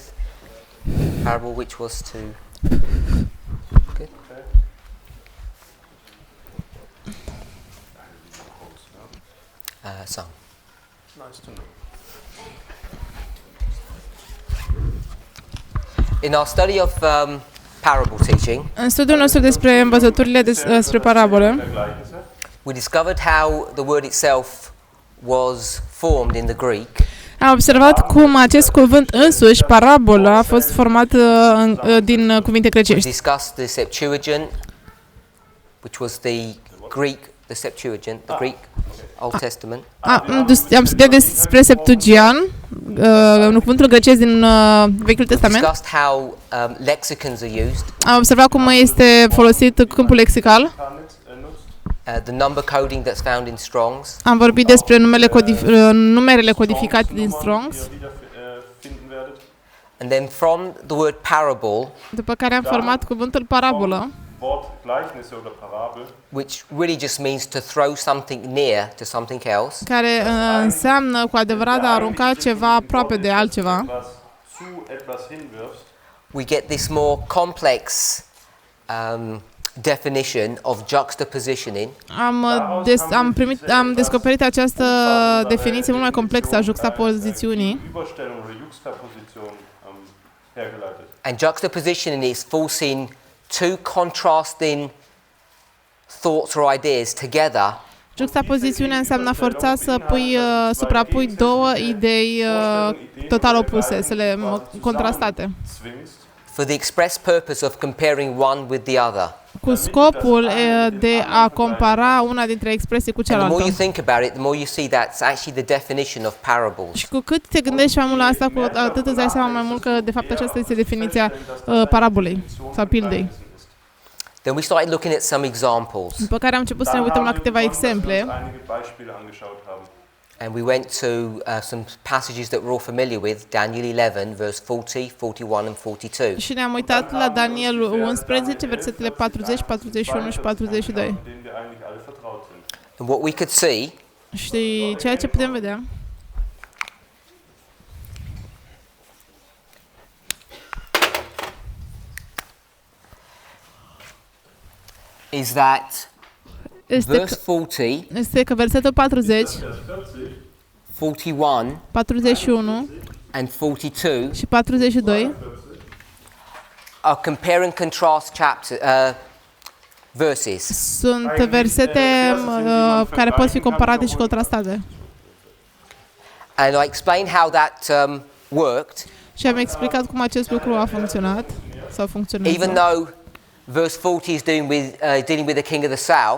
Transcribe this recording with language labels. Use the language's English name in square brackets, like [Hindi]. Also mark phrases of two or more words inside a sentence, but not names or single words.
[English] Parable which was to... Good. Some. Nice to know. In our study of parable teaching, [Romanian] În studiul nostru despre învățăturile despre parabole, [English] we discovered how the word itself was formed in the Greek. [Romanian] am observat cum acest cuvânt însuși, parabolă, a fost format din cuvinte [English] We [Romanian] grecești. [English] discussed the Septuagint, which was the Septuagint, the Greek Old Testament. [Romanian] Am studiat despre Septuagian, cuvântul grecesc din Vechiul Testament. [English] Discussed how lexicons are used, [Romanian] Am observat cum este folosit câmpul lexical. [English] the number coding that's found in Strong's, [Romanian] Am vorbit despre numerele codificate din Strong's, [English] and then from the word parable, [Romanian] după care am format cuvântul parabolă, [English] which really just means to throw something near to something else, [Romanian] care înseamnă cu adevărat a arunca ceva aproape de altceva. [English] we get this more complex definition of juxtapositioning, [Romanian] Am descoperit această definiție mult mai complexă a juxtapozițiunii. [English] and juxtapositioning is forcing two contrasting thoughts or ideas together [Romanian] Juxtapozițiunea înseamnă a forța să suprapui două idei total opuse, să le contrastate, [English] for the express purpose of comparing one with the other. [Romanian] cu scopul de a compara una dintre expresii cu [English] And the more you [Romanian] cealaltă. [English] think about it, the more you see that's actually the definition of parables. [Romanian] Și cu cât te gândești mai mult la asta, cu atât îți dai seama mai mult că de fapt aceasta este definiția parabolei sau pildei. [English] Then we started looking at some examples, [Romanian] După care am început să ne uităm la câteva exemple [English] and we went to some passages that we're all familiar with, Daniel 11, verse 40, 41 and 42. [Romanian] și ne-am uitat la Daniel 11, versetele 40, 41 și 42. [English] And what we could see [Romanian] Și ceea ce putem vedea [English] is that verse 40, [Romanian] este că versetul 40, [English] 41 [Romanian] 41 [English] and 42 [Romanian] și 42 [English] are compare and contrast verses. [Romanian] sunt versete care pot fi comparate și contrastate. [English] And I explained how that worked, [Romanian] Și am explicat cum acest lucru a funcționat sau funcționează. [English] even though verse 40 is dealing with the king of the south,